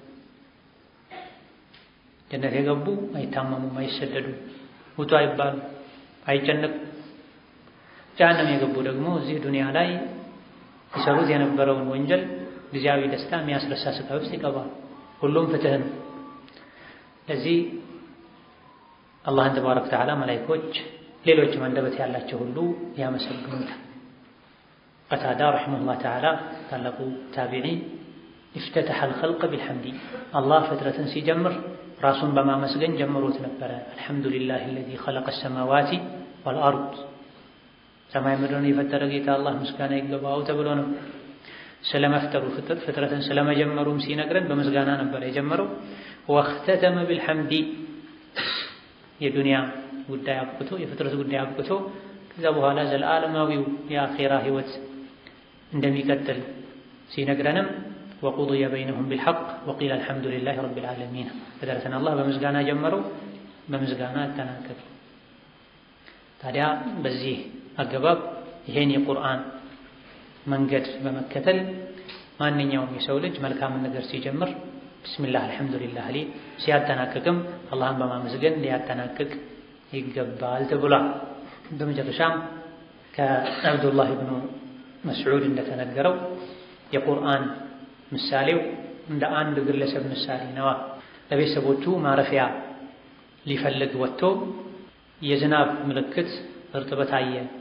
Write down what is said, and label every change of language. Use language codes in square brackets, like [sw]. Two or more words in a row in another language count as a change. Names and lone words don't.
[am] ጀነት የገቡ አይታመሙም፣ አይሰደዱም፣ ውጡ አይባሉ፣ አይጨነቁ። ጀሀነም የገቡ ደግሞ እዚህ ዱንያ ላይ ይሰሩት የነበረውን ወንጀል ጊዜያዊ ደስታ የሚያስረሳ ስቃይ ውስጥ ይገባሉ። ሁሉም ፍትህ ነው። እዚህ አላህን [ar] تبارك وتعالى [am] መላእክቶች ሌሎች አንደበት ያላቸው ሁሉ ያመሰግኑታል። ቀታዳ [ar] رحمه الله تعالى [am] ታላቁ ታቢዒ [ar] افتتح الخلق بالحمد الله [am] ፍጥረትን ሲጀምር ራሱን በማመስገን ጀምሮት ነበረ። አልሐምዱሊላህ [ar] الذي خلق السماوات [am] والأرض ሰማይ ምድርን የፈጠረ ጌታ አላህ ምስጋና ይገባው ተብሎ ነው። ስለመፍጠሩ ፍጥረትን ስለመጀመሩም ሲነግረን በምስጋና ነበር የጀመረው። [ar] واختتم بالحمد [am] የዱንያ ጉዳይ አብቅቶ የፍጥረት ጉዳይ አብቅቶ ከዛ በኋላ ዘላለማዊው የአኺራ ህይወት እንደሚቀጥል ሲነግረንም [ar] وقضي بينهم بالحق وقيل الحمد لله رب العالمين فدرسنا الله [am] በምስጋና ጀመረው በምስጋና ተናገረ። ታዲያ በዚህ አገባብ ይሄን የቁርአን መንገድ በመከተል ማንኛውም የሰው ልጅ መልካም ነገር ሲጀምር ቢስሚላህ አልሐምዱሊላህ ሊ ሲያጠናቅቅም አላህን በማመስገን ሊያጠናቅቅ ይገባል ተብሏል። በመጨረሻም ከአብዱላህ ኢብኑ መስዑድ እንደተነገረው የቁርአን ምሳሌው እንደ አንድ ግለሰብ ምሳሌ ነው። ለቤተሰቦቹ ማረፊያ ሊፈልግ ወጥቶ የዝናብ ምልክት እርጥበት አየ።